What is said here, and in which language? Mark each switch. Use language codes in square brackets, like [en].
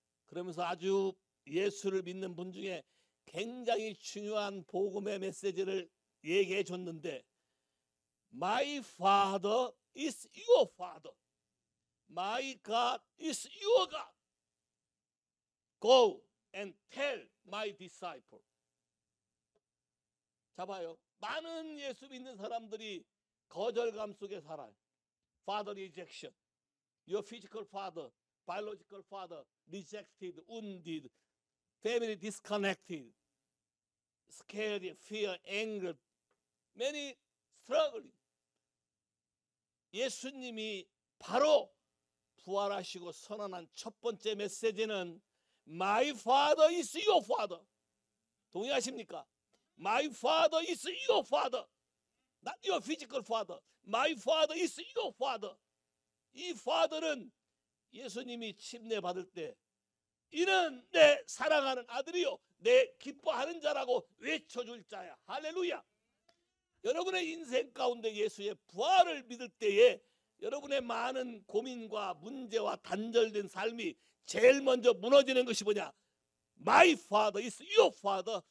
[ko] 그러면서 아주 예수를 믿는 분 중에 굉장히 중요한 복음의 메시지를 얘기해 줬는데, [en] My Father is your Father. My God is your God. Go and tell my disciple. [ko] 자 봐요. 많은 예수 믿는 사람들이 거절감 속에 살아요. [en] Father rejection. Your physical father, biological father rejected, wounded, family disconnected, scared, fear, anger, many struggling. [ko] 예수님이 바로 부활하시고 선언한 첫 번째 메시지는 [en] My Father is your Father. [ko] 동의하십니까? [en] My Father is your Father. Not your physical father. My Father is your Father. [ko] 이 Father는 예수님이 침례 받을 때 이는 내 사랑하는 아들이요 내 기뻐하는 자라고 외쳐줄 자야. 할렐루야. 여러분의 인생 가운데 예수의 부활을 믿을 때에 여러분의 많은 고민과 문제와 단절된 삶이 제일 먼저 무너지는 것이 뭐냐? [en] My Father is your Father.